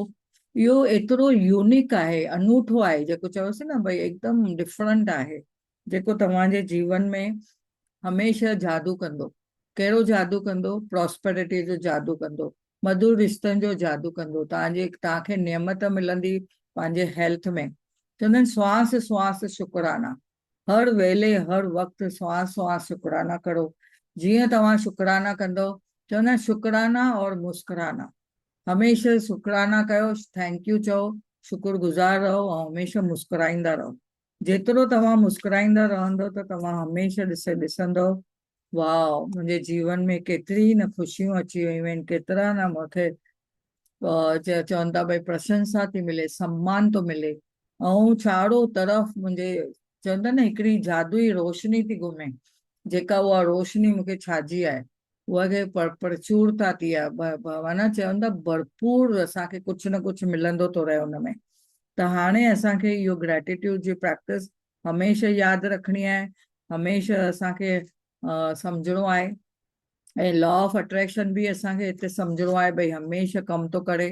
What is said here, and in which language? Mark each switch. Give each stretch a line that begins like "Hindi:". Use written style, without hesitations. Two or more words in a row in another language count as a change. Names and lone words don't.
Sindhi: इहो एतिरो यूनिक आहे, अनूठो आहे, जेको चयोसीं न भई एकदमि डिफरेंट आहे, जेको तव्हांजे जीवन में हमेशह जादू कंदो। कहिड़ो जादू कंदो? प्रॉस्पेरिटी जो जादू कंदो, मधुर रिश्तनि जो जादू कंदो, तव्हांखे नियमत मिलंदी पंहिंजे हेल्थ में। चवंदा आहिनि श्वास श्वास शुक्राना, हर वेले हर वक़्तु श्वास श्वास शुक्राना करो। जीअं तव्हां शुक्राना कंदो, चवंदा आहिनि
Hindi: शुक्राना और मुस्कुराना,
Sindhi: हमेशह शुक्राना कयो,
English: thank you
Sindhi: चओ, शुक्रगुज़ार रहो ऐं हमेशह मुस्कुराईंदा रहो। जेतिरो तव्हां मुस्कुराईंदा रहंदो त तव्हां हमेशह ॾिसंदो वाह मुंहिंजे जीवन में केतिरी न ख़ुशियूं अची वियूं आहिनि, केतिरा न मूंखे चवनि था भई प्रशंसा थी मिले, सम्मान थो मिले, ऐं चारो तरफ़ मुंहिंजे चवंदा न हिकिड़ी जादुई रोशनी थी घुमे, जेका उहा रोशनी मूंखे छाजी आहे, उहा खे प्रचुरता थी आहे, माना चवंदा भरपूर असांखे कुझु न कुझु मिलंदो थो रहे हुन में। त हाणे असांखे इहो ग्रेटिट्यूड जी प्रैक्टिस हमेशह यादि रखणी आहे, हमेशह असांखे सम्झणो आहे, ऐं
English: law of attraction
Sindhi: बि असांखे हिते सम्झणो आहे भई हमेशह कमु थो करे।